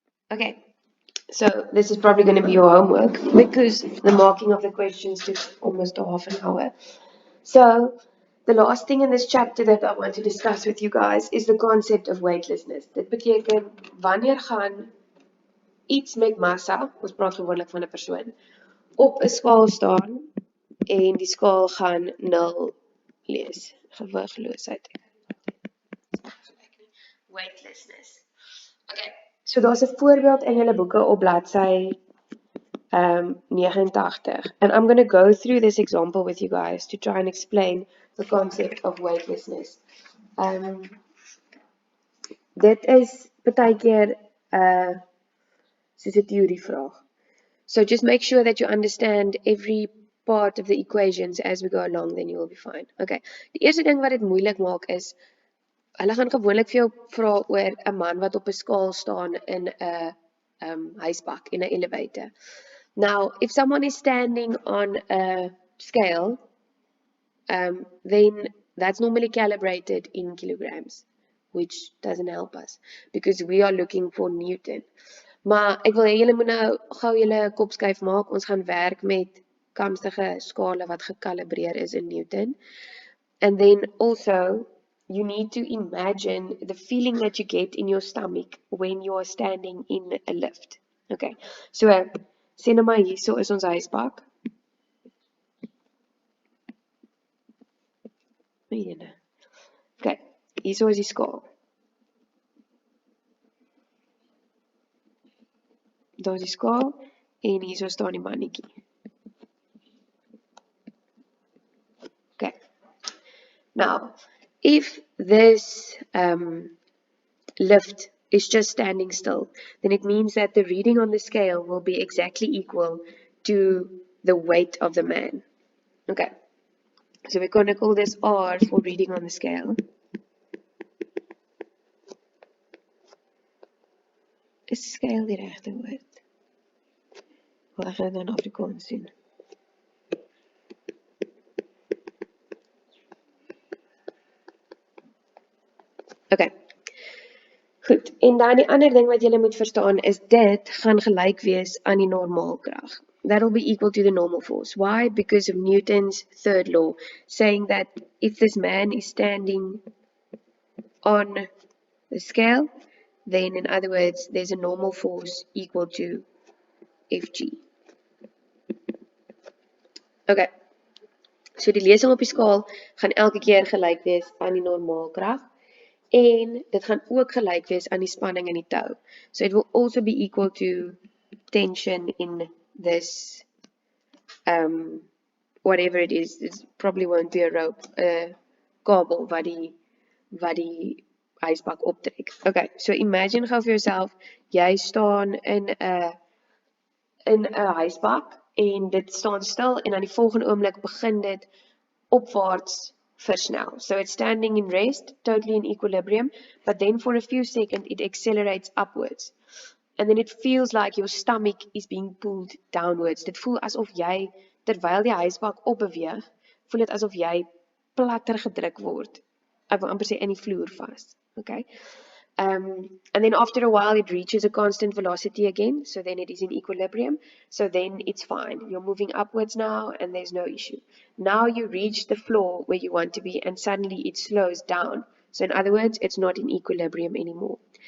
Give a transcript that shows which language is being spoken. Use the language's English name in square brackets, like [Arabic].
[English] Okay, so this is probably going to be your homework because the marking of the questions took almost a half an hour. So the last thing in this chapter that I want to discuss with you guys is the concept of weightlessness. [Afrikaans] Dit beteken wanneer gaan iets met massa, ons praat gewoonlik van 'n persoon, op 'n skaal staan en die skaal gaan 0 lees. Gewigloosheid. [English] Weightlessness. Okay, so [Afrikaans] daar's 'n voorbeeld in julle boeke op bladsy 89. [English] And I'm going to go through this example with you guys to try and explain the concept of weightlessness. [Afrikaans] Dit is baie keer soos 'n teorievraag. [English] So just make sure that you understand every part of the equations as we go along, then you will be fine. Okay. [Afrikaans] Die eerste ding wat dit moeilik maak is hulle gaan gewoonlik vir jou vra oor 'n man wat op 'n skaal staan in 'n huisbak in 'n elevator. [English] Now, if someone is standing on a scale, then that's normally calibrated in kilograms, which doesn't help us because we are looking for Newton. [Afrikaans] Maar ek wil hê julle moet nou gou julle kop skuif maak. Ons gaan werk met kamstige skale wat gekalibreer is in Newton. [English] And then also, you need to imagine the feeling that you get in your stomach when you are standing in a lift. [Afrikaans] Okay, so sê nou maar hierso is ons huisbak. Okay, hierso is die skaal. Daar is die skaal en hierso staan die mannetjie. Okay. [English] Now, if this lift is just standing still, then it means that the reading on the scale will be exactly equal to the weight of the man. Okay. So we're going to call this R for reading on the scale. [Afrikaans] Is scale die regte woord? Wel, ek gaan dit nou in Afrikaans sien. Okay. Goed, en dan die ander ding wat julle moet verstaan is dit gaan gelyk wees aan die normaalkrag. [English] That will be equal to the normal force. Why? Because of Newton's third law, saying that if this man is standing on the scale, then in other words, there's a normal force equal to Fg. [Afrikaans] Okay, so die lesing op die skaal gaan elke keer gelyk wees aan die normaalkrag. En dit gaan ook gelyk wees aan die spanning in die tou. [English] So it will also be equal to tension in this, whatever it is. It probably won't be a rope, a [Afrikaans] kabel wat die ysbak optrek. Okay, so imagine gou vir jouself, jy staan in 'n ysbak en dit staan stil en aan die volgende oomblik begin dit opwaarts versnel. [English] So it's standing in rest, totally in equilibrium, but then for a few seconds it accelerates upwards. And then it feels like your stomach is being pulled downwards. [Afrikaans] Dit voel asof jy, terwyl die huisbak opbeweeg, voel dit asof jy platter gedruk word. Ek wil amper sê in die vloer vas. Okay? [English] And then after a while it reaches a constant velocity again, so then it is in equilibrium, so then it's fine. You're moving upwards now and there's no issue. Now you reach the floor where you want to be and suddenly it slows down. So in other words, it's not in equilibrium anymore.